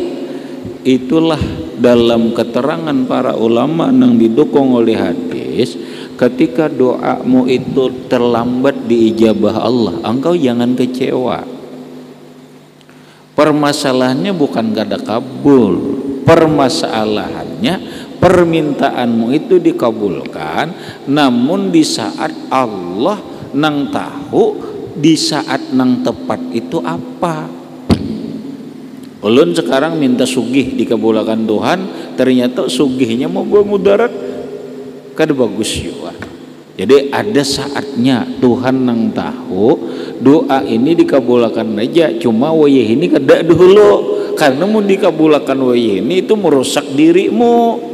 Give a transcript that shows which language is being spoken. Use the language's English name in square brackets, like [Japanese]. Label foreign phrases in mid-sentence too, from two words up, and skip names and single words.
[Indonesian] Itulah dalam keterangan para ulama yang didukung oleh hadis, ketika doamu itu terlambat diijabah Allah, engkau jangan kecewa. Permasalahannya bukan gak ada kabul, permasalahannya permintaanmu itu dikabulkan, namun di saat Allah nang tahu di saat nang tepat itu apa. [Banjar] Ulun sekarang minta sugih dikabulkan Tuhan, ternyata sugihnya mau mudarat, kada bagus juga. Jadi ada saatnya Tuhan nang tahu doa ini dikabulkan aja, cuma wayah ini kada dulu, karena mau dikabulkan wayah ini itu merusak dirimu.